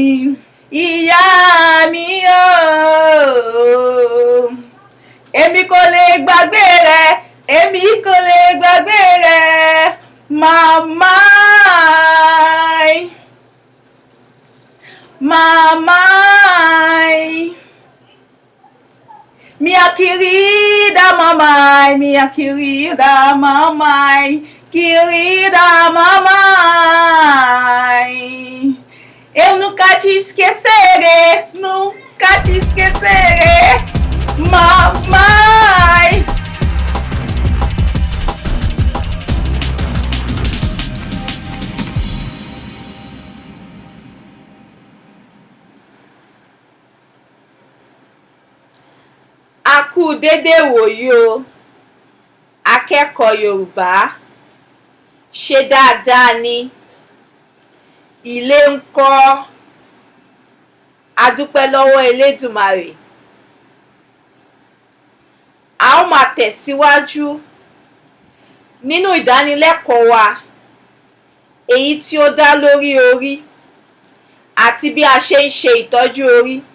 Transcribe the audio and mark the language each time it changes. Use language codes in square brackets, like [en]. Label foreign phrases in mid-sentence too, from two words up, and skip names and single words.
[yo] Ìyá mi o, èmi kò lè gbàgbé rẹ, èmi kò lè gbàgbé rẹ. Màmá, màmá, [pt] minha querida mamãe, minha querida mamãe, querida mamãe, eu nunca te esquecerei, nunca te esquecerei, mamãe. [yo] A kú dédé wòyí o, akẹ́kọ̀ọ́ Yorùbá. Ṣé dáadáa ni? Ilé ńkọ́? A dúpẹ́ lọ́wọ́ Elédùmarè. A ó máa tẹ̀síwájú nínú ìdánilẹ́kọ̀ọ́ wa èyí tí ó dá lórí orí àti bí a ṣe ń ṣe ìtọ́jú orí.